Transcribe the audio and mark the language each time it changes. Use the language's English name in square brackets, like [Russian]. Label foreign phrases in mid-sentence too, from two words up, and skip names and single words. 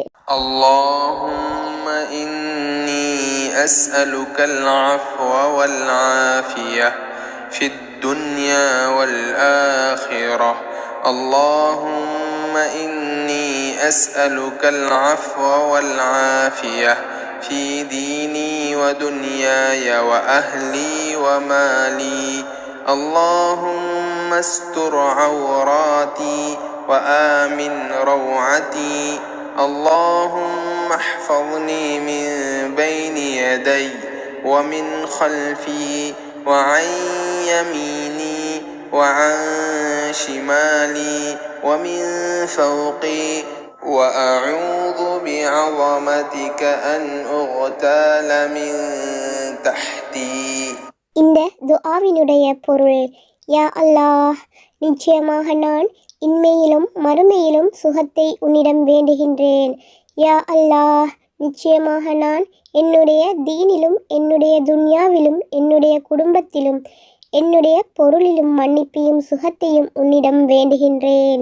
[Arabic] اللهم إني أسألك العفو والعافية في الدنيا والآخرة. اللهم إني أسألك العفو والعافية في ديني ودنياي وأهلي ومالي. اللهم استر عوراتي وآمن روعتي. اللهم احفظني من بين يدي ومن خلفي وعن يميني وعن شمالي ومن فوقي وأعوذ بعظمتك أن أغتال من تحتي. [Tamil] இந்த துஆவினுடைய பொருள், [Arabic] يا الله, [Tamil] நிச்சயமாக நான் இன்மையிலும் மறுமையிலும் சுகத்தை உன்னிடம் வேண்டுகின்றேன். [Arabic] يا الله, [Tamil] நிச்சயமாக நான் என்னுடைய தீனிலும் என்னுடைய துன்யாவிலும் என்னுடைய குடும்பத்திலும் என்னுடைய பொருளிலும் மன்னிப்பையும் சுகத்தையும் உன்னிடம் வேண்டுகின்றேன்.